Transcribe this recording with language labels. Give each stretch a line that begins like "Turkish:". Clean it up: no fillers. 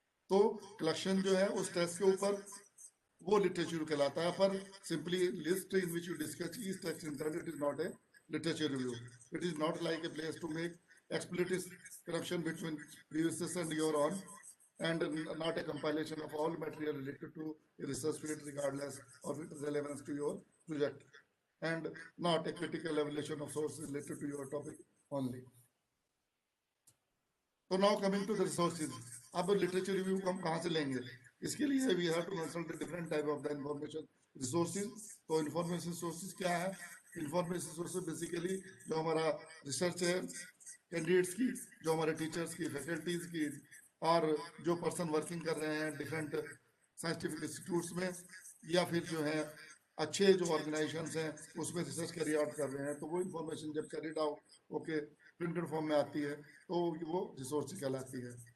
Hindi: तो कलेक्शन जो है उस टेक्स्ट के ऊपर वो लिटरेचर कहलाता है.
English: पर simply list in which you discuss each text in turn, it is not a literature review. It is not like a place to make explicit corruption between previous and your own, and not a compilation of all material related to a research field regardless of its relevance to your project, and not a critical evaluation of sources related to your topic only. So now coming to the resources.
Hindi: अब literature review को हम कहाँ से लेंगे? इसके लिए
English: we have to consult the different type of the information resources.
Hindi: तो information sources क्या है? Information sources basically जो हमारा रिसर्च है कैंडिडेट्स की, जो हमारे टीचर्स की, फैकल्टीज की, और जो पर्सन वर्किंग कर रहे हैं डिफरेंट साइंटिफिक इंस्टीट्यूट्स में, या फिर जो है अच्छे जो ऑर्गेनाइजेशंस हैं उसमें रिसर्च कैरी आउट कर रहे हैं, तो वो इंफॉर्मेशन जब carried out okay printed form में आती है तो वो रिसोर्स कहलाती है।